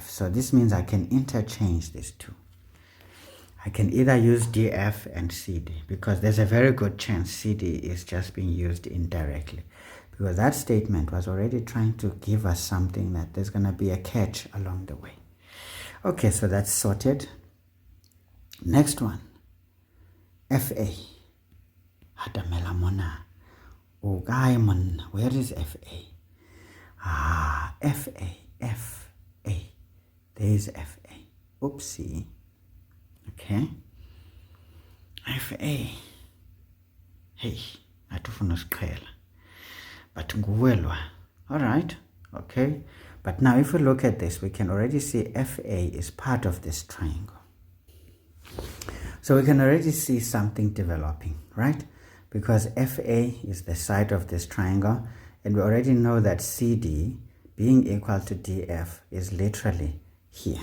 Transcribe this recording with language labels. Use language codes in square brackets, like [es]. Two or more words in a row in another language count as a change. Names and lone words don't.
[en] So this means I can interchange these two. I can either use DF and CD because there's a very good chance CD is just being used indirectly, because that statement was already trying to give us something that there's going to be a catch along the way. Okay, so that's sorted. Next one, FA. Hadamelamona. Diamond, where is FA? FA. There's FA. Oopsie. Okay. FA. [zu] Hey, atufuna siqhela. But nguwe. [en] All right. Okay. But now if we look at this, we can already see FA is part of this triangle. So we can already see something developing, right? Because FA is the side of this triangle, and we already know that CD being equal to DF is literally here.